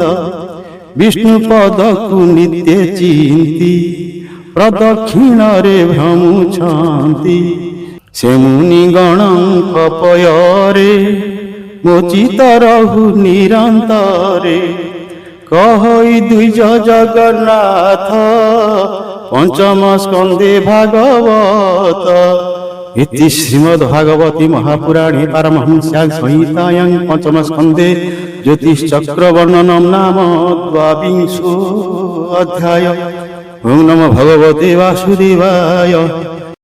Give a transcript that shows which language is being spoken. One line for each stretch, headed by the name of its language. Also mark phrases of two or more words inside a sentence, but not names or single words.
Odia: ବିଷ୍ଣୁ ପଦକୁ ନିତ୍ୟ ଚିନ୍ତି ପ୍ରଦକ୍ଷିଣରେ ଭ୍ରମୁଛନ୍ତି। ସେ ମୁନିଗଣଙ୍କ ପୟରେ ମୋଚିତ ରହୁ ନିରନ୍ତରେ। କହଇ ଦ୍ୱିଜ ଜଗନ୍ନାଥ ପଞ୍ଚମ ସ୍କନ୍ଧେ ଭାଗବତ।
Sanskrit: इति श्रीमद्भागवती महापुराणे पारमहंस्यां संहितायां पंचम स्कन्धे জ্যোতিশ্চক্রবর্ণনম নাম দ্বাবিংশো অধ্যায়। ওম নমো ভগবতে বাসুদেবায়।